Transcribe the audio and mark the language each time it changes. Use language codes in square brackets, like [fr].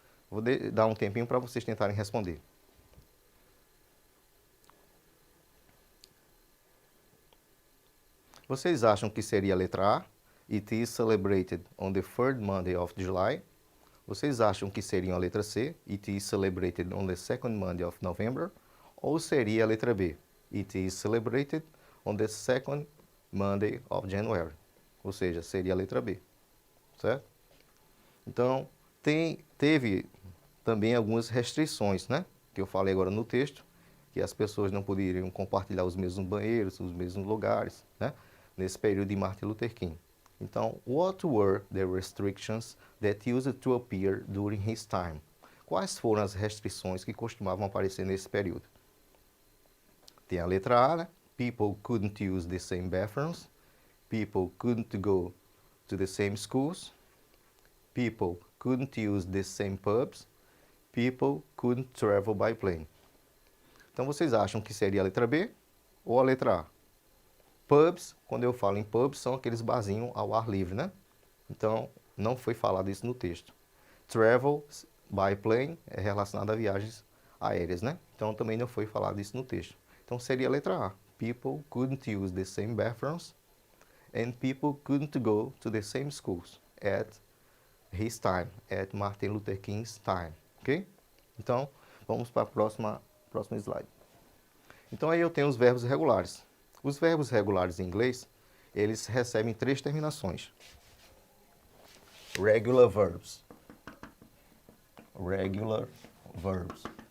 [pt] Vou dar um tempinho para vocês tentarem responder. Vocês acham que seria a letra A? [en] It is celebrated on the third Monday of July. [pt] Vocês acham que seria a letra C? [en] It is celebrated on the second Monday of November. [pt] Ou seria a letra B? [en] It is celebrated on the second Monday of January. [pt] Ou seja, seria a letra B. Certo? Então, teve também algumas restrições, né? Que eu falei agora no texto, que as pessoas não poderiam compartilhar os mesmos banheiros, os mesmos lugares, né? Nesse período de Martin Luther King. [en] Então, what were the restrictions that used to appear during his time? [pt] Quais foram as restrições que costumavam aparecer nesse período? Tem a letra A, né? [en] People couldn't use the same bathrooms. People couldn't go to the same schools. People couldn't use the same pubs. People couldn't travel by plane. [pt] Então, vocês acham que seria a letra B ou a letra A? Pubs, quando eu falo em pubs, são aqueles barzinhos ao ar livre, né? Então, não foi falado isso no texto. [en] Travel by plane [pt] é relacionado a viagens aéreas, né? Então, também não foi falado isso no texto. Então, seria a letra A. [en] People couldn't use the same bathrooms and people couldn't go to the same schools at his time, at Martin Luther King's time, ok? [pt] Então, vamos para a próxima slide. Então, aí eu tenho os verbos regulares. Os verbos regulares em inglês, eles recebem 3 terminações. [en] Regular verbs. Regular verbs.